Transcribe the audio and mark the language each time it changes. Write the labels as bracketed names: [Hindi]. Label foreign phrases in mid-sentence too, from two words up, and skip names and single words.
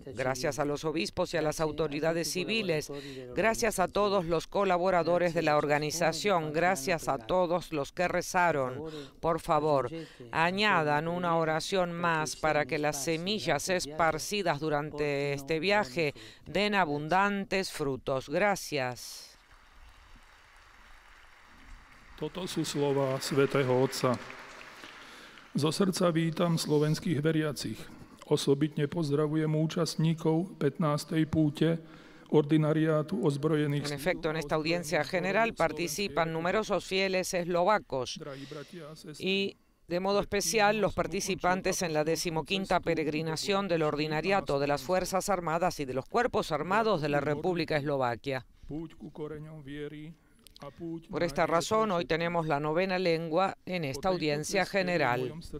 [Spanish] Gracias a los obispos y a las autoridades civiles. Gracias a todos los colaboradores de la organización. Gracias a todos los que rezaron. Por favor, añadan una oración más para que las semillas esparcidas durante este viaje den abundantes frutos. Gracias. [Slovak] Toto sú slova svätého Otca. Zo srdca vítam slovenských veriacich. Osobitne pozdravujem účastníkov 15. púte ordinariátu ozbrojených. [Spanish] En efecto, en esta audiencia general participan numerosos fieles eslovacos y de modo especial los participantes en la 15ª peregrinación del Ordinariato de las Fuerzas Armadas y de los Cuerpos Armados de la República Eslovaquia. Por esta razón, hoy tenemos la 9ª lengua en esta audiencia general.